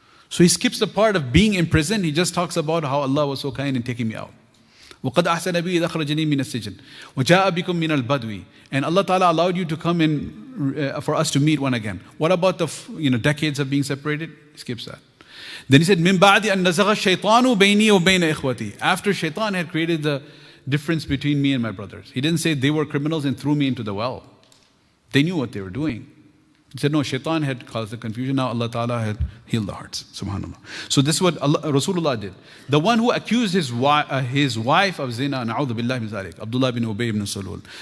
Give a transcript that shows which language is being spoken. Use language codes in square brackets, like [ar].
[en] So he skips the part of being in prison. He just talks about how Allah was so kind in taking me out. [ar] وَقَدْ أَحْسَنَ بِي إِذْ أَخْرَجَنِي مِنَ السِّجْن وَجَاءَ بِكُم مِنَ الْبَدْوِ. [en] And Allah Ta'ala allowed you to come in for us to meet one again. What about the decades of being separated? He skips that. Then he said, [ar] مِن بَعْدِ أَن نَزَغَ الشَّيْطَانُ بَيْنِي وَبَيْنَ إِخْوَتِي. [en] After shaitan had created the difference between me and my brothers. He didn't say they were criminals and threw me into the well. They knew what they were doing. He said, no, shaitan had caused the confusion. Now Allah Ta'ala had healed the hearts. Subhanallah. So this is what Rasulullah did. The one who accused his wife of zina, [ar] na'udhu billahi min zalik, [en] Abdullah bin Ubay ibn Salul.